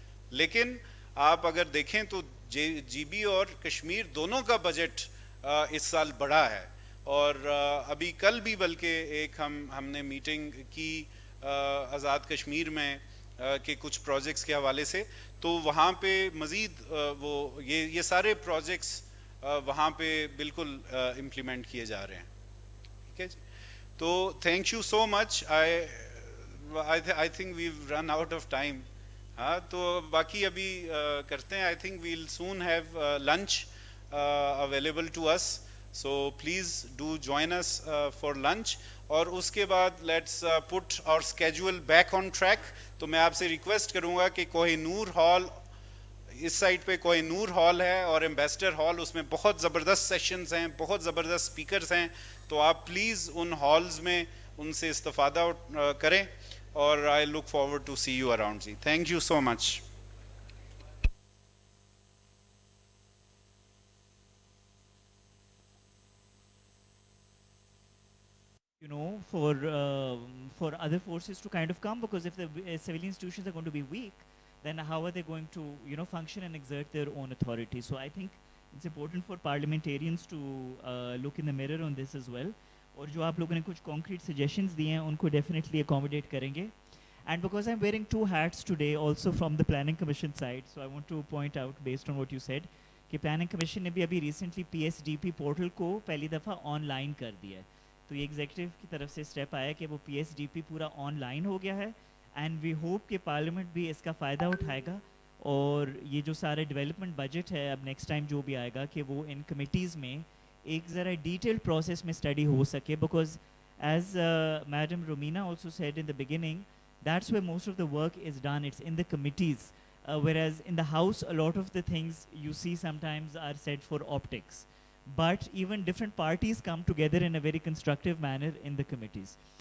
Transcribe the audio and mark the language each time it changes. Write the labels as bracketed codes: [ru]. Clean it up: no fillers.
[ur] لیکن آپ اگر دیکھیں تو GB اور کشمیر دونوں کا بجٹ اس سال بڑا ہے, اور ابھی کل بھی بلکہ ایک ہم نے میٹنگ کی آزاد کشمیر میں کہ کچھ پروجیکٹس کے حوالے سے, تو وہاں پہ مزید وہ یہ سارے پروجیکٹس وہاں پہ بالکل امپلیمنٹ کیے جا رہے ہیں. ٹھیک ہے جی, تو thank you so much. [en] I think we've run out of time. [ur] ہاں تو باقی ابھی کرتے ہیں. [en] I think we'll soon have lunch available to us. So please do join us for lunch. [ur] اور اس کے بعد [en] let's put our schedule back on track. [ur] تو میں آپ سے ریکویسٹ کروں گا کہ کوہ نور ہال, اس سائٹ پہ کوہ نور ہال ہے اور ایمبیسڈر ہال, اس میں بہت زبردست سیشنز ہیں, بہت زبردست اسپیکرز ہیں. تو آپ پلیز ان ہالز میں ان سے استفادہ کریں, اور [en] I look forward to see you around. جی thank you so much. You know, for other forces to kind of come, because if the civilian institutions are going to be weak, then how are they going to, function and exert their own authority? So I think it's important for parliamentarians to look in the mirror on this as well. [ur] اور جو آپ لوگوں نے کچھ [en] concrete suggestions [ur] دیے ہیں ان کو definitely accommodate کریں گے. [en] And because I'm wearing 2 hats today also from the Planning Commission side, so I want to point out based on what you said [ur] کہ Planning Commission نے بھی ابھی recently PSDP portal کو پہلی دفعہ آن لائن کر دیا ہے. تو یہ ایگزیکٹو کی طرف سے اسٹیپ آیا کہ وہ PSDP پورا آن لائن ہو گیا ہے, [en] and we hope [ur] کہ پارلیمنٹ بھی اس کا فائدہ اٹھائے گا, اور یہ جو سارے ڈیولپمنٹ بجٹ ہے اب نیکسٹ ٹائم جو بھی آئے گا کہ وہ ان کمیٹیز میں ایک ذرا ڈیٹیل پروسیس میں اسٹڈی ہو سکے. [en] Because as madam Romina also said in the beginning, that's where most of the work is done, it's in the committees, whereas in the house a lot of the things you see sometimes are said for optics, but even different parties come together in a very constructive manner in the committees.